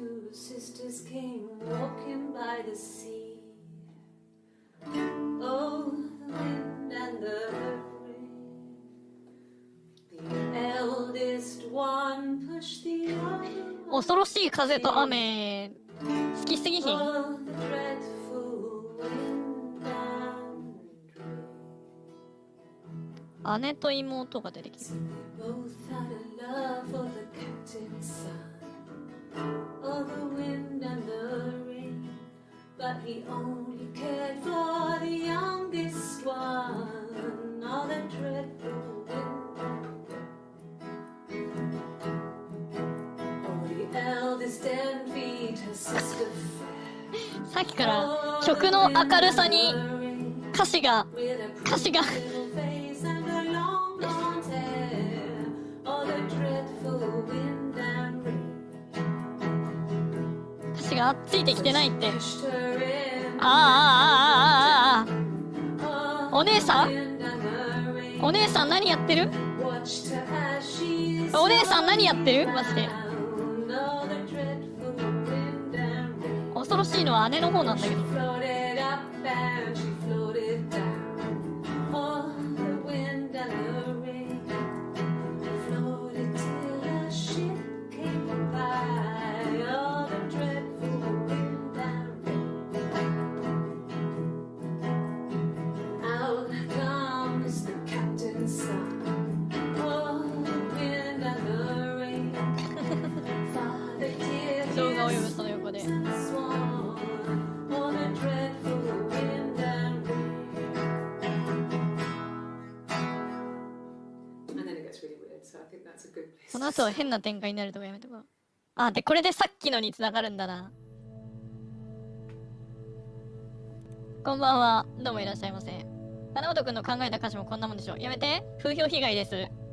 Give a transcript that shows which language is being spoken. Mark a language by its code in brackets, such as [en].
[en] Sisters came walking by the sea. Oh, the wind and the rain. The eldest one pushed the other. [ja] 恐ろしい風と雨好きすぎひん。 [en] Oh, the dreadful wind and rain. [ja] 姉と妹が出てきた。 [en] They both had a love for the captain's son. Oh, the wind and the rain, but he only cared for the youngest one. Oh, the dreadful wind. Oh, the eldest envied her sister fair. [ja] さっきから曲の明るさに歌詞が [en] Little face and her long blonde hair. Oh, the dreadful wind and rain. [ja] 歌詞がついてきてないって。 [en] Pushed her in. [ja] ああ、お姉さん [en] Wind and the rain. [ja] お姉さん何やってる？ [en] Watched her as she [ja] お姉さん何やってる？マジで。 [en] down. Oh, the dreadful wind and rain. [ja] 恐ろしいのは姉の方なんだけど。 [en] Floated up and she floated down. Oh, the wind and the rain. Floated till a ship came by. Oh, the dreadful wind and rain. Out comes the captain's son. Oh, the wind and the rain. Father dear, [ja] 動画を読むその横で。 [en] swan. Oh, the dreadful wind and rain. And then it gets really weird, so I think that's a good place. [ja] この後は変な展開になるとかやめとこう。あ、で、これでさっきのに繋がるんだな。こんばんは。どうもいらっしゃいませ。金本くんの考えた歌詞もこんなもんでしょ。やめて。風評被害です。